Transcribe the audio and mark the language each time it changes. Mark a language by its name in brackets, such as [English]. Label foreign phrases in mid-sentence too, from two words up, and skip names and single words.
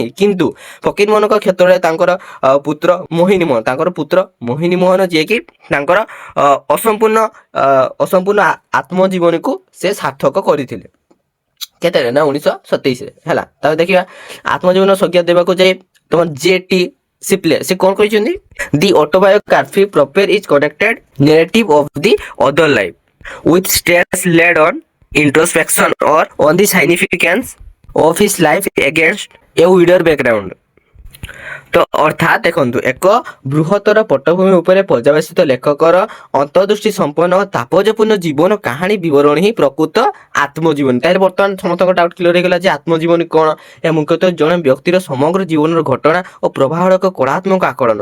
[Odia] କିନ୍ତୁ ଫକୀର ମୋହନଙ୍କ କ୍ଷେତ୍ରରେ ତାଙ୍କର ପୁତ୍ର ମୋହିନୀ ମୋହନ ଯିଏକି ତାଙ୍କର ଅସମ୍ପୂର୍ଣ୍ଣ ଆତ୍ମଜୀବନୀକୁ ସେ ସାର୍ଥକ କରିଥିଲେ। କେତେରେ ନା 1927 ହେଲା। ତାପରେ ଦେଖିବା ଆତ୍ମଜୀବନ ସଂଜ୍ଞା ଦେବାକୁ ଯାଇ ତମ ଜେ.ଟି. [English] ସିପ୍ଲେ [Odia] ସେ କଣ କହିଛନ୍ତି? [English] the autobiography proper is connected narrative of the other life with stress laid on introspection or on the significance of his life against a wider background। [Odia] ତ ଅର୍ଥାତ୍ ଦେଖନ୍ତୁ ଏକ ବୃହତ୍ତର ପଟ୍ଟଭୂମି ଉପରେ ପର୍ଯ୍ୟବେସିତ ଲେଖକର ଅନ୍ତର୍ଦୃଷ୍ଟି ସମ୍ପନ୍ନ ତାପଜପୂର୍ଣ୍ଣ ଜୀବନ କାହାଣୀ ବିବରଣୀ ହିଁ ପ୍ରକୃତ ଆତ୍ମଜୀବନୀ। ତାହେଲେ ବର୍ତ୍ତମାନ ସମସ୍ତଙ୍କ [English] doubt clear [Odia] ହେଇଗଲା ଯେ ଆତ୍ମଜୀବନୀ କ'ଣ? ଏହା ମୁଖ୍ୟତଃ ଜଣେ ବ୍ୟକ୍ତିର ସମଗ୍ର ଜୀବନର ଘଟଣା ଓ ପ୍ରବାହର ଏକ କଳାତ୍ମକ ଆକଳନ।